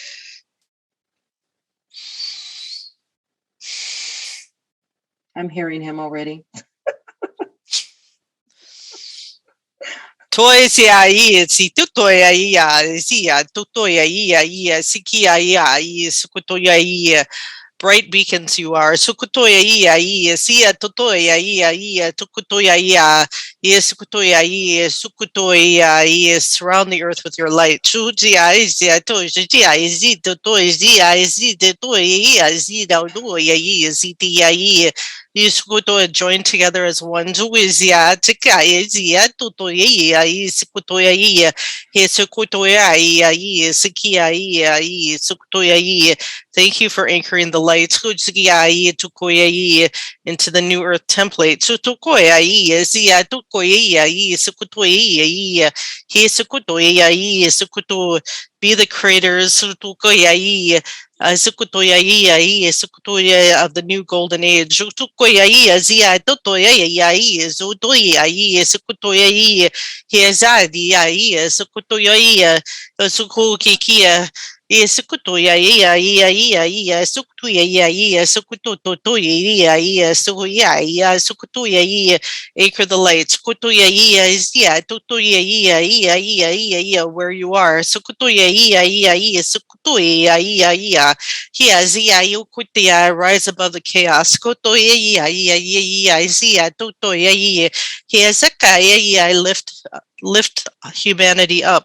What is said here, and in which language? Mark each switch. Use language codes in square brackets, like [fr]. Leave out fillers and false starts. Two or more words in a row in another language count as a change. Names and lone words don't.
[en] I'm hearing him already. Bright beacons you are. Sukutoya ia sia totoya ia tukutoya ia sukutoya ia sukutoya ia. Surround the earth with your light. Chujia isia toja isi totoya isi totoya isi daudoya ia sitia ia. Sukutoya join together as one. Juizia tikaya isia totoya ia sukutoya ia. Sukutoya ia sikia ia sukutoya ia. Thank you for anchoring the light into the new earth template. Be the creators. Sukutoyai, Sukutoya of the new golden age. Sukutoyai, Zia, Totoyai, Zutoyai, Sukutoyai, Hiazadi, Sukutoyai, Sukukikia. Sukutoya, Sukutoya, Sukutoya, Sukutoya, Acre the light, Sukutoya, Totoya, where you are, Sukutoya, Sukutoya, Zia, Yukutia, rise above the chaos, Sukutoya, Zia, Totoya, Hiazakaya, lift humanity up.